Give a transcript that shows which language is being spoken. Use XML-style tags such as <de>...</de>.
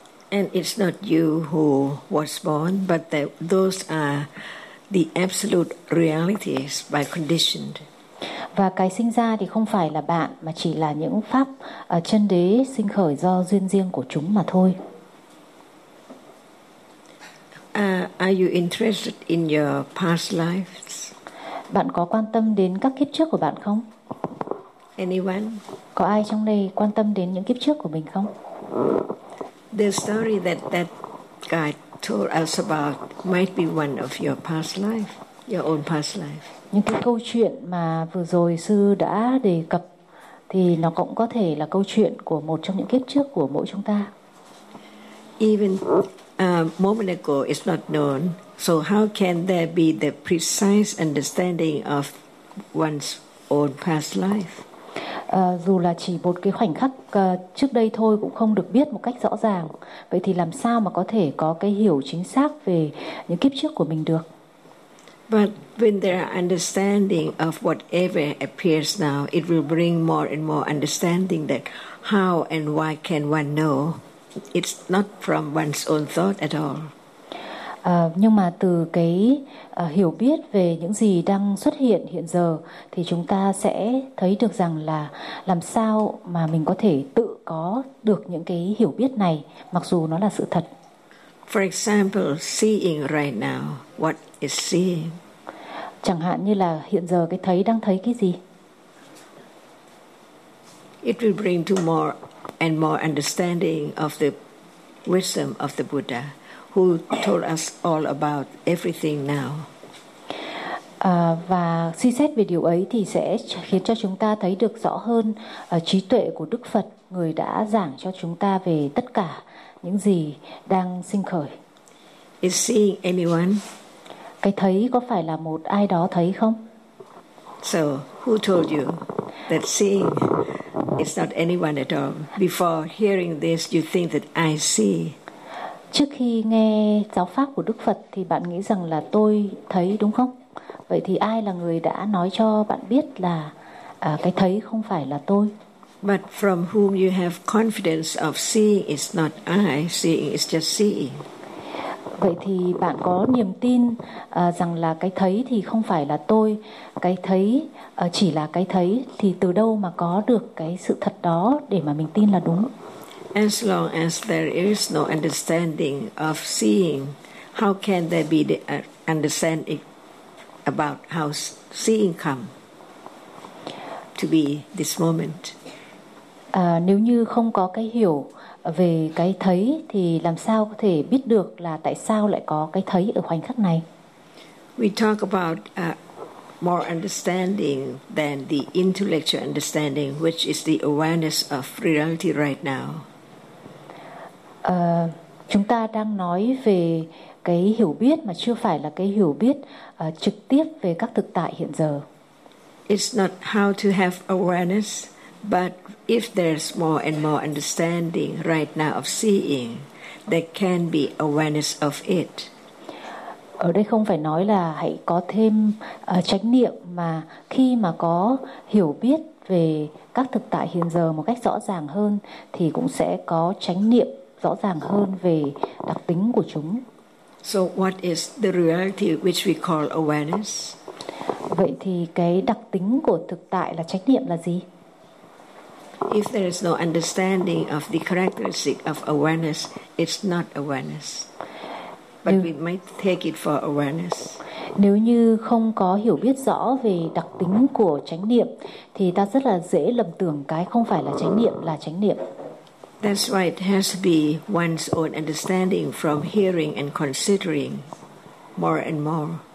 <en>And it's not you who was born, but that those are the absolute realities by conditioned.</en> <vi>Và cái sinh ra thì không phải là bạn, mà chỉ là những pháp chân đế sinh khởi do duyên riêng của chúng mà thôi.</vi> <en>Are you interested in your past lives?</en> <vi>Bạn có quan tâm đến các kiếp trước của bạn không?</vi> <en>Anyone?</en> <vi>Có ai trong đây quan tâm đến những kiếp trước của mình không?</vi> <en>The story that guy told us about might be one of your past life, your own past life.</en> <vi>Những cái câu chuyện mà vừa rồi sư đã đề cập thì nó cũng có thể là câu chuyện của một trong những kiếp trước của mỗi chúng ta.</vi> <en>Even moment ago is not known, so how can there be the precise understanding of one's own past life?</en> <vi>Dù là chỉ một cái khoảnh khắc trước đây thôi cũng không được biết một cách rõ ràng, vậy thì làm sao mà có thể có cái hiểu chính xác về những kiếp trước của mình được?</vi> <en>But when there are understanding of whatever appears now, it will bring more and more understanding that how and why can one know? It's not from one's own thought at all.</en> <vi>Nhưng mà từ cái hiểu biết về những gì đang xuất hiện hiện giờ, thì chúng ta sẽ thấy được rằng là làm sao mà mình có thể tự có được những cái hiểu biết này, mặc dù nó là sự thật.</vi> <en>For example, seeing right now, what is seeing?</en> <vi>Chẳng hạn như là hiện giờ cái thấy đang thấy cái gì?</vi> <en>It will bring to more and more understanding of the wisdom of the Buddha, who told us all about everything now.</en> <vi>Và suy xét về điều ấy thì sẽ khiến cho chúng ta thấy được rõ hơn trí tuệ của Đức Phật, người đã giảng cho chúng ta về tất cả những gì đang sinh khởi.</vi> <en>Is seeing anyone?</en> <vi>Cái thấy có phải là một ai đó thấy không?</vi> <en>So, who told you that seeing is not anyone at all? Before hearing this, you think that I see.</en> <vi>Trước khi nghe giáo pháp của Đức Phật thì bạn nghĩ rằng là tôi thấy đúng không? Vậy thì ai là người đã nói cho bạn biết là cái thấy không phải là tôi?</vi> <en>But from whom you have confidence of seeing is not I, seeing is just seeing.</en> <vi>Vậy thì bạn có niềm tin rằng là cái thấy thì không phải là tôi, cái thấy chỉ là cái thấy, thì từ đâu mà có được cái sự thật đó để mà mình tin là đúng?</vi> <en>As long as there is no understanding of seeing, how can there be the understanding about how seeing come to be this moment?</en> <vi>Nếu như không có cái hiểu về cái thấy thì làm sao có thể biết được là tại sao lại có cái thấy ở khoảnh khắc này?</vi> <en>We talk about more understanding than the intellectual understanding, which is the awareness of reality right now.</en> <vi>Chúng ta đang nói về cái hiểu biết mà chưa phải là cái hiểu biết trực tiếp về các thực tại hiện giờ.</vi> <en>It's not how to have awareness, but if there's more and more understanding right now of seeing, there can be awareness of it.</en> <vi>Ở đây không phải nói là hãy có thêm chánh niệm, mà khi mà có hiểu biết về các thực tại hiện giờ một cách rõ ràng hơn thì cũng sẽ có chánh niệm rõ ràng hơn về đặc tính của chúng.</vi> <en>So what is the reality which we call awareness?</en> <vi>Vậy thì cái đặc tính của thực tại là chánh niệm là gì?</vi> <en>If there is no understanding of the characteristic of awareness, it's not awareness. But we might take it for awareness.</en> <vi>Nếu như không có hiểu biết rõ về đặc tính của chánh niệm thì ta rất là dễ lầm tưởng cái không phải là chánh niệm là chánh niệm.</vi> <en>That's why it has to be one's own understanding from hearing and considering more and more.</en>